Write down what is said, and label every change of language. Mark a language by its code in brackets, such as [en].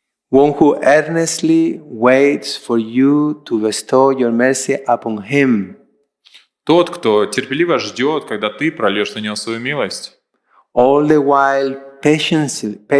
[en] One who earnestly waits for you to bestow your mercy upon him. [ru] Тот, кто терпеливо ждет, когда ты прольешь на него свою милость. [en] All the while patiently.